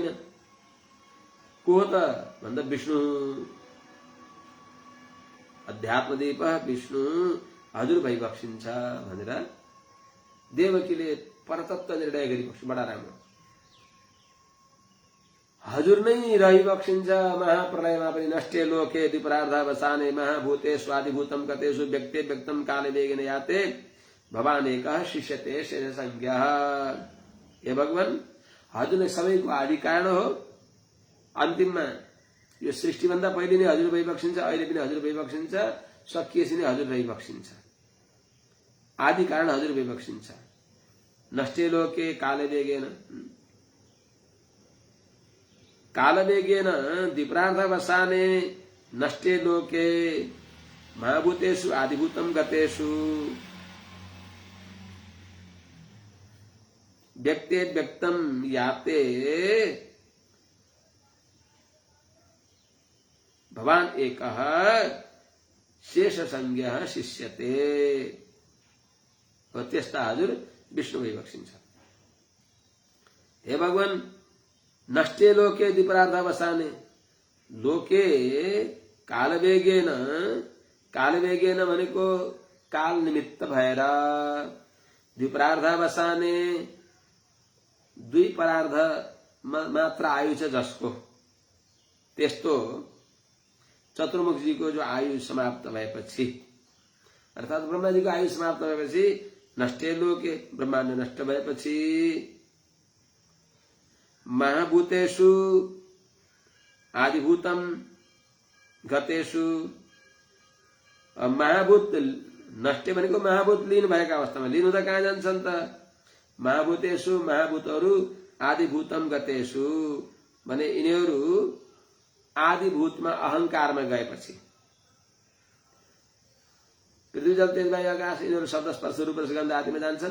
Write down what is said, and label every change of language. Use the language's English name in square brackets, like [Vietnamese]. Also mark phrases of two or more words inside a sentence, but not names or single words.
[Nepali] को हो त भन्दा विष्णु, अध्यात्मदीप विष्णु हजुर भइबक्सिन्छ भनेर देवकीले परतत्व निर्णय गरिबक्स। बडा राम्रो, हजुर नै रहिबक्सिन्छ। महाप्रलयमा पनि [Sanskrit] नष्टे लोके द्विपरार्धावसाने महाभूते स्वादिभूतम गतेषु व्यक्ते व्यक्तम काले वेगेन याते भवान् एकः शिष्यते शेष संज्ञः। [Nepali] हे भगवान, हजुर नै सबैको आदि कारण हो। अन्तिममा यो सृष्टिभन्दा पहिले नै हजुर भइबक्सिन्छ, अहिले पनि हजुर भइबक्सिन्छ, सकिएपछि नै हजुर रहिबक्सिन्छ। आदि कारण हजुर भइबक्सिन्छ। [Sanskrit] नष्टे लोके कालवेगेन द्विपरार्धवसाने नष्टे लोके महाभूतेषु आदिभूतम गतेषु व्यक्ते व्यक्तम याते भवान् एकः शेष संज्ञः शिष्यते। [Nepali] त्यस्ता हजुर विष्णु भइबक्सिन्छ। [Sanskrit] हे भगवान, नष्टे लोके द्विपरार्धवसाने, लोके कालवेगेन, कालवेगेन [Nepali] भनेको काल निमित्त भएर, द्विपरार्धवसाने दुई परार्ध मात्र आयु छ जसको, त्यस्तो चतुर्मुखजीको जो आयु समाप्त भएपछि, अर्थात् ब्रह्माजीको आयु समाप्त भएपछि, [Sanskrit] नष्टे लोके [Nepali] ब्रह्माण्ड नष्ट भएपछि, [Sanskrit] महाभूतेषु आदिभूतम गतेषु, महाभूत नष्टे [Nepali] भनेको महाभूत लीन भएका अवस्थामा, लीन हुँदा कहाँ जान्छन् त? महाभूतेषु, महाभूतहरू [Sanskrit] आदिभूतम गतेषु [Nepali] भने यिनीहरू आदिभूतमा अहंकारमा गएपछि, पृथ्वी जल तेज वायु आकाश यिनीहरू शब्द स्पर्श रूप रस गन्ध आदिमा जान्छन्।